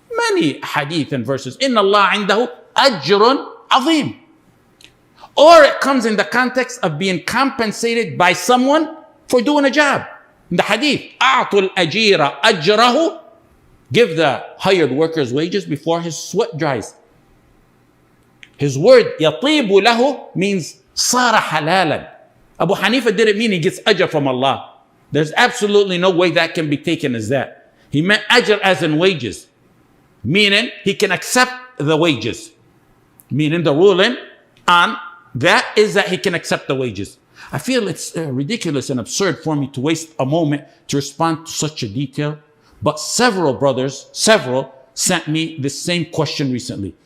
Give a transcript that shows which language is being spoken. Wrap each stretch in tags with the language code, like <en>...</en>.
<en>Many hadith and verses.</en> <ar>Inna Allah indahu ajrun azim.</ar> <en>Or it comes in the context of being compensated by someone for doing a job. In the hadith,</en> <ar>أعطوا الأجير أجره,</ar> <en>give the hired worker's wages before his sweat dries. His word</en> <ar>يطيب له</ar> <en>means</en> <ar>صار حلالا.</ar> <en>Abu Hanifa didn't mean he gets ajr from Allah. There's absolutely no way that can be taken as that. He meant ajr as in wages, meaning he can accept the wages. Meaning the ruling on that is that he can accept the wages. I feel it's ridiculous and absurd for me to waste a moment to respond to such a detail, but several brothers, sent me the same question recently.</en>